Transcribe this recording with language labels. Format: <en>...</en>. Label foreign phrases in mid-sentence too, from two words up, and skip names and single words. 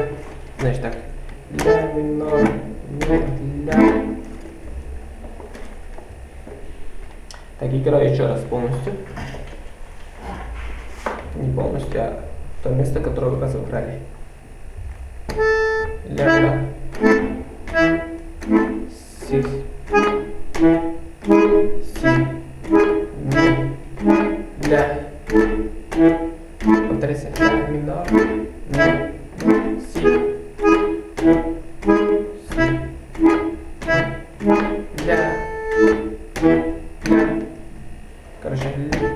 <ru>Значит так. Ля минор, ми, ля. Так, играю еще раз полностью. Не полностью, а то место, которое вы разобрали. Ля, ля. Си. Си. Ми. Ля. Повторяйся. Ля минор. Ми. Си. Си. Ля. Ля. Короче, ля.</ru>